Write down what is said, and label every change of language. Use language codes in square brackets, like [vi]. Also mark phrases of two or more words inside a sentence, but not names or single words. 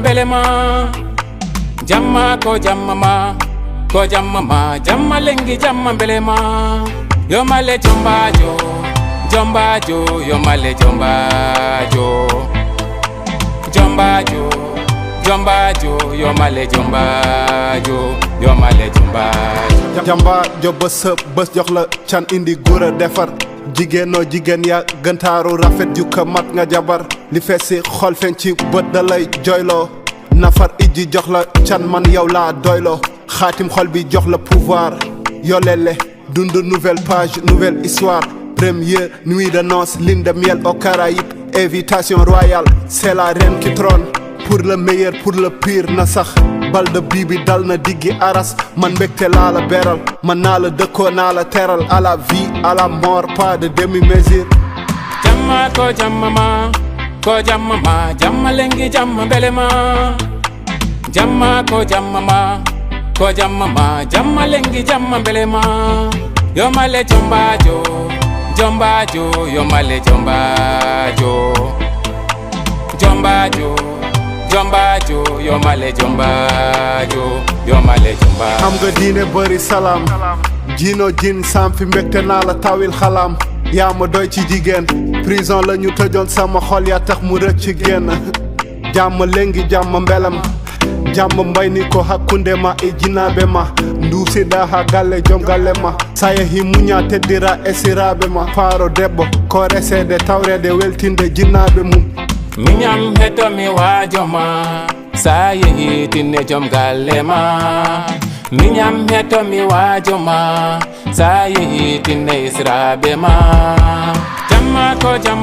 [ff] belema jamma ko jamma jamma lengi jamma belema yo male Jombaajo yo male Jombaajo yo male Jombaajo [wo] Jombaajo bës jox la can indi góor a defar jigéenoo jigéen ya gëntaaru rafet yu ko mat nga jabar li feesi xol feeñ ci bët da lay jooyloo nafar ijji jox la can man yow laa doyloo xaatim xol bi jox la pouvoir yolele dund [fr] nouvelle page nouvelle histoire première nuit de noces lune de miel aux Caraïbes invitation royale c'est la reine qui trône pour le meilleur pour le pire [wo] na sax bal de bii bi dal na diggi aras man mbégte laa la beral man naa la dëkkoo naa la teral [fr] à la vie à la mort pas de demi-mesure [ff] jamma ko jamma lengi jamma belema jamma ko jamma jamma lengi jamma belema yo male Jombaajo yo male Jombaajo yo male Jombaajo [wo] am nga diine bëri salaam jiino jin sam fi mbégte naa la tawil xalaam yaa ma doy ci jigéen prison la ñu tëjoon sama xol yaa tax mu rëcc ci génn jàmm lengi jàmm mbelam jàmm mbay ni ko [ff] hakkunde ma e jinaaɓe ma nduusiɗa ha galle joom galle ma sa yehi muña teddira e siraaɓe ma faaro debbo ko resede tawrede weltinde jinnaaɓe mum miñam heto mi waajo ma sa yehi tinne joom galle ma miñam heto mi waajo ma sa yehi tinne israaɓe ma jamma ko